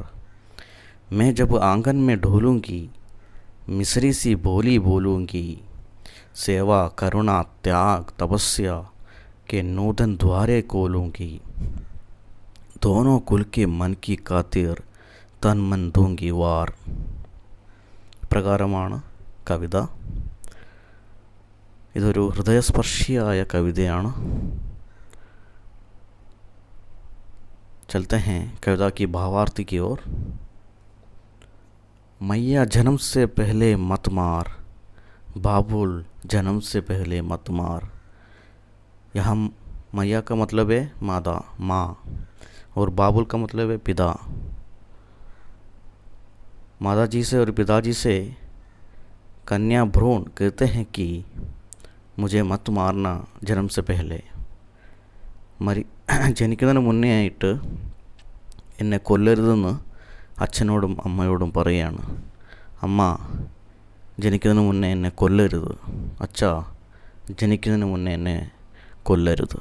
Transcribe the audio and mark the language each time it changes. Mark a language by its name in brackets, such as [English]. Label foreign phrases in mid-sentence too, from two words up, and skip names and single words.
[Hindi] मैं जब आंगन में ढोलूँगी, मिस्री सी बोली बोलूँगी. सेवा करुणा त्याग तपस्या के नूतन द्वारे खोलूँगी. दोनों कुल के मन की खातिर तन मन दूंगी वार. [Malayalam] പ്രകാരമാണ് കവിത. ഇതൊരു ഹൃദയസ്പർശിയായ കവിതയാണ്. [Hindi] चलते हैं कविता की भावार्थी की ओर. मैया जन्म से पहले मत मार, बाबुल जन्म से पहले मत मार. यहाँ मैया का मतलब है मादा, माँ, और बाबुल का मतलब है पिता. माताजी से और पिताजी से कन्या भ्रूण कहते हैं कि मुझे मत मारना जन्म से पहले. [Malayalam] ജനിക്കുന്നതിന് മുന്നേ ആയിട്ട് എന്നെ കൊല്ലരുതെന്ന് അച്ഛനോടും അമ്മയോടും പറയുകയാണ്. അമ്മ, ജനിക്കുന്നതിന് മുന്നേ എന്നെ കൊല്ലരുത്. അച്ഛാ, ജനിക്കുന്നതിന് മുന്നേ എന്നെ കൊല്ലരുത്.